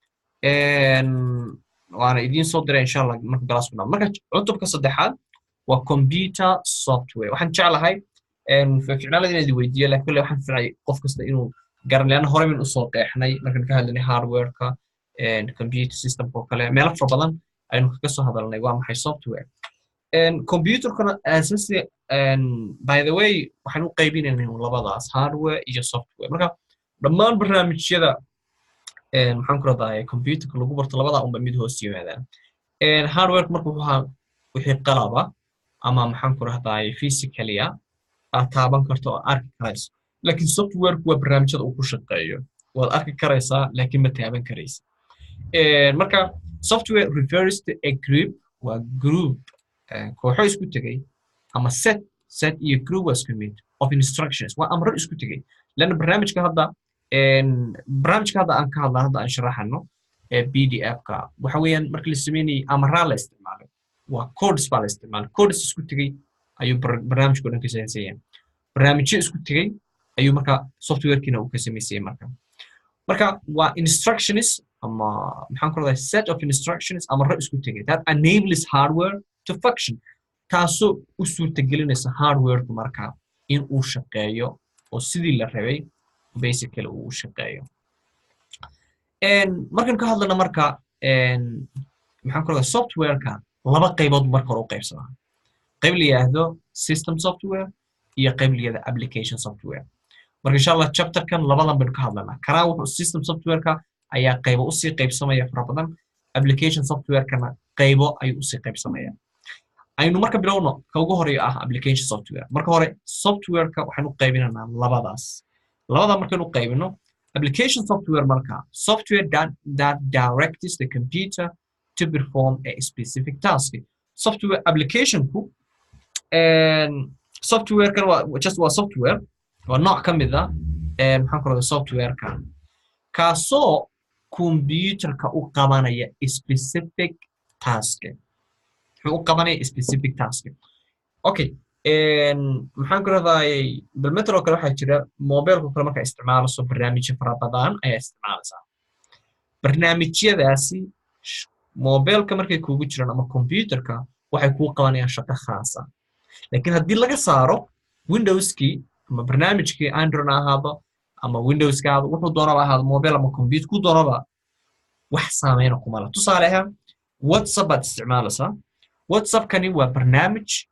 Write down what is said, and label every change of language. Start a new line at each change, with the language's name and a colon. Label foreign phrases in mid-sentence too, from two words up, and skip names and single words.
Somali: waana idiin soo diray
Arabic: إن شاء الله
Somali: marka galaas ku marka cutubka saddexaad waa computer software waxaan jeclahay ficnaalada inaan weydiiyo laakiin waxaan ficay qof kasta inuu garan leena hore min u soo qeexnay markaan ka hadlaynay hardware-ka computer system-ka oo kale meelo fara badan aynu kaga soo hadalnay waa maxay software computer-kana asaasi
English: by the way
Somali: waxaan u qaybinaynay labadaas hardware iyo software marka dhammaan barnaamijyada maxaan ku raday computer-ka lagu barto labada unba mid hoos yimaadaan hardware marka wixii qalaba ama maxaan ku raday physically aad taaban karto oo arki karayso laakiin software-ku waa barnaamijyada uu ku shaqeeyo waad arki karaysaa laakiin ma taaban karaysa marka
English: software refers to a group
Somali: waa group kooxo isku tegay ama set iyo
English: group was commit of instructions
Somali: waa amro isku tegay lana barnaamijka hadda aan ka hadlaa hadda aan sharaxano pdf-ka waxa weeyaan marka la sameeyay amra la isticmaalo waa codes baa la isticmaalo codes isku tegay ayuu barnaamijku dhan ka sameeyay barnaamijyo isku tegay ayuu marka software-kiina uu ka sameeyay marka waa instructions ama maxaan ku raday
English: set of instructions
Somali: ama ra isku tegay
English: that enables hardware to function
Somali: taasoo u suurtagelinaysa hardware-ku marka in uu shaqeeyo oo sidii la rabay basically uu shaqeeyo markaan ka hadlana marka maxaan ku raday software-ka laba qaybood marka hore u qaybsamaa qayb la yiraahdo
English: system software
Somali: iyo qayb la yiraahdo
English: application software
Somali: marka
Arabic: إن شاء الله
Somali: chapter-kan labadan baan ka hadlanaa karaa wuxuu
English: system software-ka
Somali: ayaa qaybo u sii qaybsamaya fara badan
English: application software-kana
Somali: qaybo ayuu u sii qaybsamaya aynu marka bilowno ka ugu horeeyo ah
English: application software
Somali: marka hore software-ka waxaan u qaybinaynaa labada markaan u qaybino
English: application software
Somali: marka
English: software that directs the computer to perform a specific task software application-ku
Somali: software-kan waa software waa nooc ka mid ah maxaan ku raday software-ka kaasoo computer-ka u qabanaya
English: specific task
Somali: wuxuu u qabanaya
English: specific task
Somali: okay maxaan ku raday bal metro kale waxa jira mobile-ku kale marka isticmaalayso barnaamijyo fara badan ayaa isticmaalaysaa barnaamijyadaasi mobile-ka markay kuugu jiraan ama computer-ka waxay kuu qabanayaan shaqo khaas ah laakiin haddii laga saaro Windows-kii ama barnaamijkii Android ahaado ama Windows-kaada wuxuu doonaba ahaado mobile ama computer ku doonaba wax saameyn kuma laha tusaale ahaan WhatsApp baad isticmaalaysaa WhatsApp kani waa barnaamij